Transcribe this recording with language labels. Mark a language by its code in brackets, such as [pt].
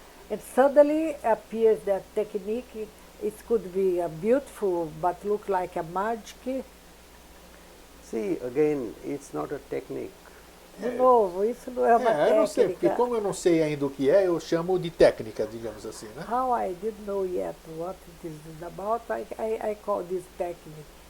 [en] And suddenly appears that technique. It could be beautiful, but look like a magic. See, again, it's not a technique. [pt] De novo, isso não é uma Eu não sei, porque técnica. como eu não sei ainda o que é, eu chamo de técnica, digamos assim, né? [en] How I didn't know yet what it is about, I call this technique.